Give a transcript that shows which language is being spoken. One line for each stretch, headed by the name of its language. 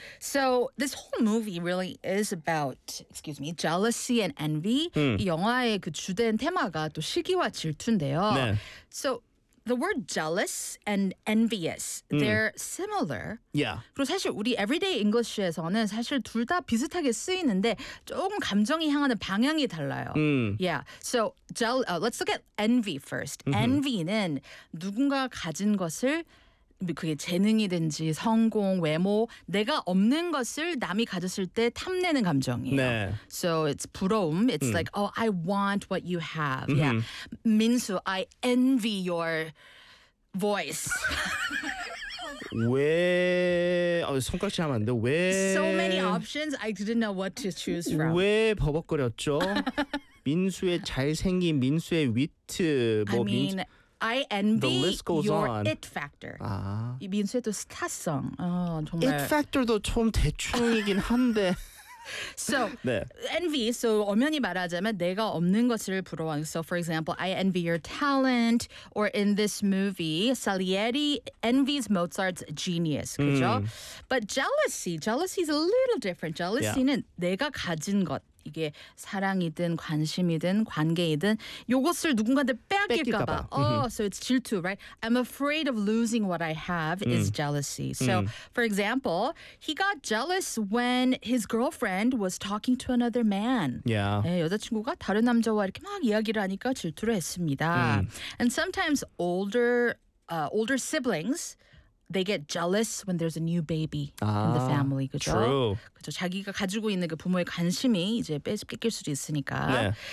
English: So this whole movie really is about, excuse me, jealousy and envy.
Korean: 이 영화의 그 주된 테마가 또 시기와 질투인데요. 네.
English: So The word jealous and envious, they're similar. Yeah.
Korean: 그리고 사실 우리
English: everyday English
Korean: 에서는 사실 둘 다 비슷하게 쓰이는데 조금 감정이 향하는 방향이 달라요. Yeah.
English: So let's look at envy first.
Korean: Envy는 누군가 가진 것을 그게 재능이든지 성공, 외모, 내가 없는 것을 남이 가졌을 때 탐내는 감정이에요. 네.
English: So it's
Korean: 부러움.
English: It's like, oh, I want what you have. Mm-hmm. Yeah. Minsu, I envy your voice.
Korean: 왜 손가락질 하면 안 돼? 왜
English: So many options. I didn't know what to choose from.
Korean: 왜 버벅거렸죠? 민수의 잘생김, 민수의 위트, 뭐
English: I mean,
Korean: 민수
English: I envy the list goes your on. It factor.
Korean: 아. 이 민수의 또 스타성. 정말.
English: It factor
Korean: 도 좀 대충이긴 한데.
English: So,
Korean: 네.
English: envy.
Korean: So, 엄연히 말하자면 내가 없는 것을 부러워.
English: So, for example, I envy your talent. Or in this movie, Salieri envies Mozart's genius.
Korean: 그죠?
English: But jealousy is a little different. Jealousy는 yeah.
Korean: 내가 가진 것. 이게 사랑이든 관심이든 관계이든 요것을 누군가한테 빼앗길까봐.
English: So it's
Korean: 질투,
English: right? I'm afraid of losing what I have is jealousy. So, for example, he got jealous when his girlfriend was talking to another man. Yeah.
Korean: 네, 여자친구가 다른 남자와 이렇게 막 이야기를 하니까 질투를 했습니다.
English: And sometimes older siblings, they get jealous when there's a new baby in the family,
Korean: 그죠?
English: True.
Korean: 그죠? 자기가 가지고 있는 그 부모의 관심이 이제 뺏길 수도 있으니까.